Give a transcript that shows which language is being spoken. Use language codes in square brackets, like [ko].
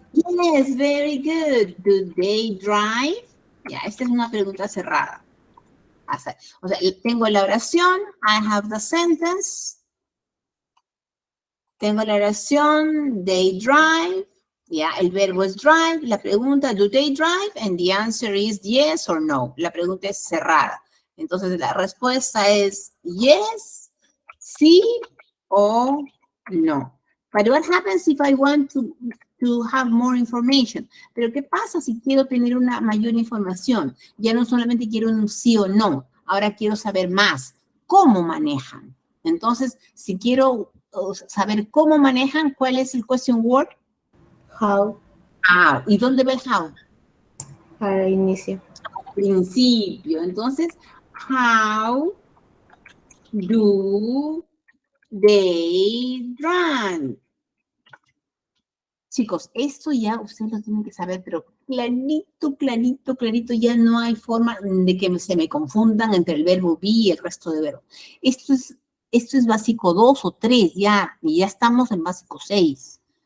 [en] Yes, very good. Do they drive? [es] Ya, esta es una pregunta cerrada. O sea, tengo la oración, [en] I have the sentence. [es] Tengo la oración, [en] they drive. [es] Ya, el verbo es drive. La pregunta, [en] do they drive? And the answer is yes or no. [es] La pregunta es cerrada. Entonces, la respuesta es yes, sí o no. [en] But what happens if I want to have more information? [es] Pero ¿qué pasa si quiero tener una mayor información? Ya no solamente quiero un sí o no, ahora quiero saber más. ¿Cómo manejan? Entonces, si quiero saber cómo manejan, ¿cuál es el question word? [en] How. [es] How. ¿Y dónde va el how? Al inicio. Principio. [en] Entonces, how do they run? [es] Chicos, esto ya ustedes lo tienen que saber, pero clarito, clarito, clarito, ya no hay forma de que se me confundan entre el verbo be y el resto de verbos. Esto es básico 2 o 3 ya, y ya estamos en básico 6.